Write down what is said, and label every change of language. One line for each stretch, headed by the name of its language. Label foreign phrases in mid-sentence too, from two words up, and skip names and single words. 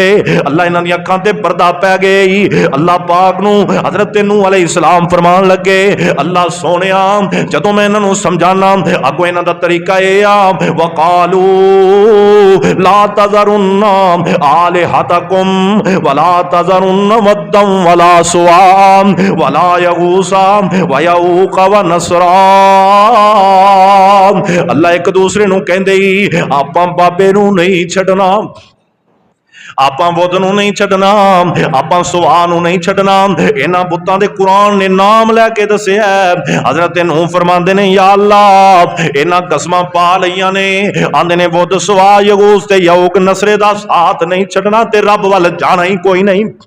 Punjabi: اللہ انہاں دی اکھاں تے پردہ پے گئی. اللہ پاک نوں حضرت نوح علیہ السلام فرمان لگے اللہ سوہنیا جدوں میں انہاں نوں سمجھاناں اگوں انہاں دا طریقہ یہ آ
Arabic: وقالوا لا تذرن آلهتكم ولا تذرن ودا ولا سواعا ولا يغوث ويعوق ونسرا.
Punjabi: اللہ ایک دوجے نوں کہندے ہی آپاں بابے نوں نہیں چھڈنا، آپاں بدھ نوں نہیں چھڈنا، آپاں سواہ نوں نہیں چھڈنا. انہاں بتاں دے قرآن نے نام لے کے دسیا. حضرت نوح فرماندے نے یا اللہ انہاں قسماں پا لئیاں نے، آندے نے بدھ سواہ یغوث تے یعوق نسرے دا ساتھ نہیں چھڈنا تے رب ول جانا ہی کوئی نہیں.